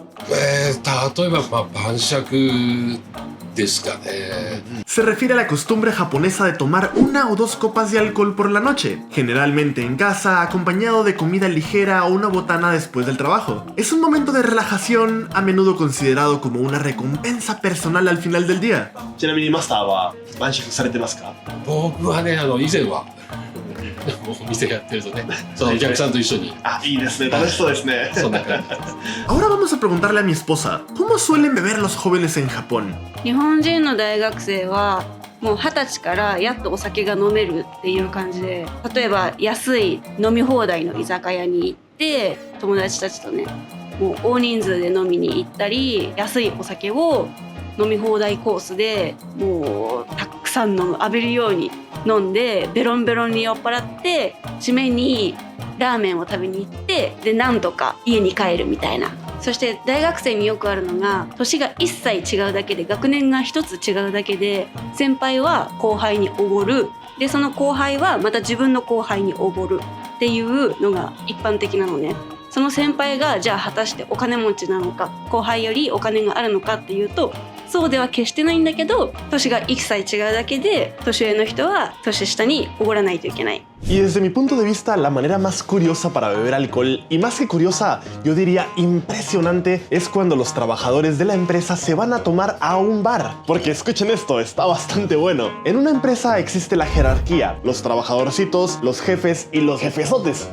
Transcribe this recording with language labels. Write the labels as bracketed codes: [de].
[ja] 例えば、晩酌ですかね。 [es] Se refiere a la costumbre japonesa de tomar una o dos copas de alcohol por la noche, generalmente en casa, acompañado de comida ligera o una botana después del trabajo. Es un momento de relajación, a menudo considerado como una recompensa personal al final del día. [ja] ちなみにマスターは晩酌されてますか？僕はね、以前はお店やってるとね、そのお客さんと一緒に。 Ah,いいですね、楽しそうですね。そんな感じ。 [es] Ahora vamos a preguntarle a mi esposa, ¿cómo suelen beber los jóvenes en Japón? [ja] 日本人の大学生はもう20歳からやっとお酒が飲めるっていう感じで、例えば安い飲み放題の居酒屋に行って友達たちとね、もう大人数で飲みに行ったり、安いお酒を飲み放題コースでもうたくさん浴びるように飲んでベロンベロンに酔っ払って、締めにラーメンを食べに行って、でなんとか家に帰るみたいな。そして大学生によくあるのが、年が1歳違うだけで、学年が1つ違うだけで、先輩は後輩におごる、でその後輩はまた自分の後輩におごるっていうのが一般的なのね。その先輩がじゃあ果たしてお金持ちなのか、後輩よりお金があるのかっていうと、そうでは決してないんだけど、年が1歳違うだけで、年上の人は年下におごらないといけない。 [es] Y desde mi punto de vista, la manera más curiosa para beber alcohol, y más que curiosa, yo diría impresionante, es cuando los trabajadores de la empresa se van a tomar a un bar. Porque escuchen esto, está bastante bueno. En una empresa existe la jerarquía, los trabajadorcitos, los jefes y los jefesotes.